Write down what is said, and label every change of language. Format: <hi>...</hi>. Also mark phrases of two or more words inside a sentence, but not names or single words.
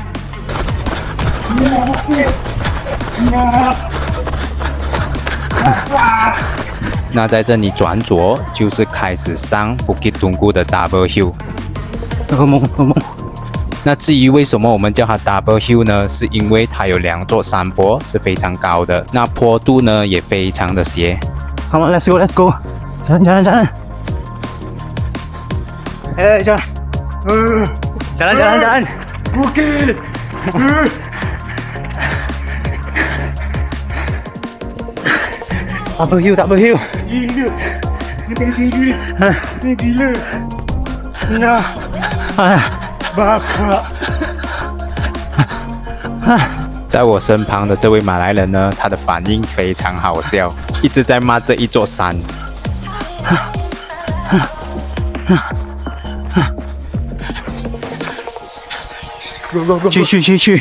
<zh>那在这里转左，就是开始上 Bukit Tungku 的 Double Hill。噩梦。那至于为什么我们叫它 Double Hill 呢？是因为它有2座山坡是非常高的，那坡度呢也非常的斜。</zh> <en>Come on, let's go.</en> <ms>jalan. 哎，jalan. Jalan. Bukit. Double hill. Gila. Ni gila. Nah. Bapak.</ms> <zh>在我身旁的这位马来人呢，他的反应非常好笑，一直在骂这一座山。去！</zh>